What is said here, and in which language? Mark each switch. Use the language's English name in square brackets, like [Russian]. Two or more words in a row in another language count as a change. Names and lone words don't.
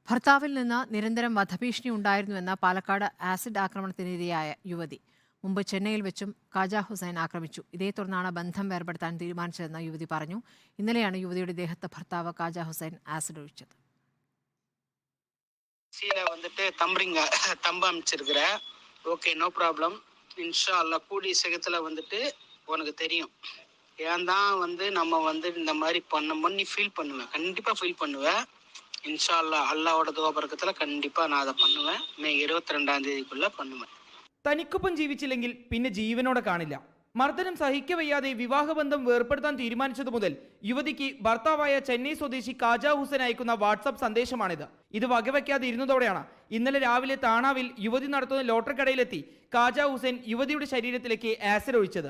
[Malayalam] ഭർത്താവിൽ നിന്ന് നിരന്തരം വധഭീഷണി ഉണ്ടായിരുന്നുവെന്ന പാലക്കാട് ആസിഡ് ആക്രമണത്തിനിരയായ യുവതി. മുമ്പ് ചെന്നൈയിൽ വെച്ചും കാജ ഹുസൈൻ ആക്രമിച്ചു. ഇതേ തുടർന്നാണ് ബന്ധം വേർപെടുത്താൻ തീരുമാനിച്ചതെന്ന് യുവതി പറഞ്ഞു. ഇന്നലെയാണ് യുവതിയുടെ ദേഹത്ത് ഭർത്താവ് കാജ ഹുസൈൻ ആസിഡ് ഒഴിച്ചത്. [Tamil] தம்பரிங்க தம்ப அமைச்சிருக்கிற [English] okay no problem [Arabic] إن شاء الله [Tamil] கூடிய சீக்கிரத்தில் உனக்கு தெரியும் ஏன் தான் நம்ம இந்த மாதிரி பண்ணோம்னு நீ ஃபீல் பண்ணுவேன், கண்டிப்பாக ஃபீல் பண்ணுவேன். [Arabic] إن شاء الله [Tamil] அல்லாவோட துவாபரக்கத்தில் கண்டிப்பாக நான் அதை பண்ணுவேன். மே 22ஆம் தேதிக்குள்ளே பண்ணுவேன். [Malayalam] തനിക്കൊപ്പം ജീവിച്ചില്ലെങ്കിൽ പിന്നെ ജീവനോടെ കാണില്ല. മർദ്ദനം സഹിക്കവയ്യാതെ വിവാഹബന്ധം വേർപ്പെടുത്താൻ തീരുമാനിച്ചതു മുതൽ യുവതിക്ക് ഭർത്താവായ ചെന്നൈ സ്വദേശി കാജ ഹുസൈൻ അയക്കുന്ന വാട്സപ്പ് സന്ദേശമാണിത്. ഇത് വകവയ്ക്കാതെ ഇരുന്നതോടെയാണ് ഇന്നലെ രാവിലെ താണാവിൽ യുവതി നടത്തുന്ന ലോട്ടറി കടയിലെത്തി കാജ ഹുസൈൻ യുവതിയുടെ ശരീരത്തിലേക്ക് ആസിഡ് ഒഴിച്ചത്.